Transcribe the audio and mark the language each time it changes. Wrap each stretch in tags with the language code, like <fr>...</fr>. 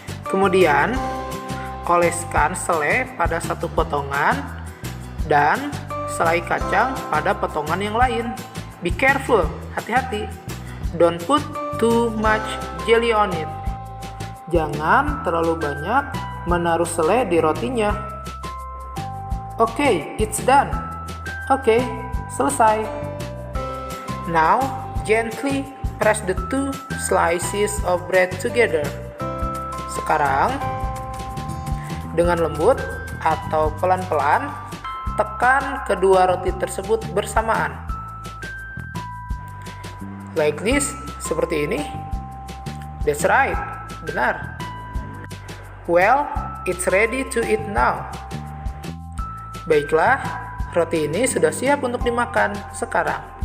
<id>Kemudian oleskan selai pada satu potongan dan selai kacang pada potongan yang lain.</id> <en>Be careful,</en> <id>hati-hati.</id> <en>Don't put too much jelly on it.</en> <id>Jangan terlalu banyak menaruh selai di rotinya.</id> <en>Okay, it's done.</en> <id>Okay, selesai.</id> <en>Now, gently press the 2 slices of bread together.</en> <id>Sekarang, dengan lembut atau pelan-pelan, tekan kedua roti tersebut bersamaan.</id> <en>Like this,</en> <id>seperti ini.</id> <en>That's right,</en> <id>benar.</id> <en>Well, it's ready to eat now.</en> <id>Baiklah, roti ini sudah siap untuk dimakan sekarang.</id>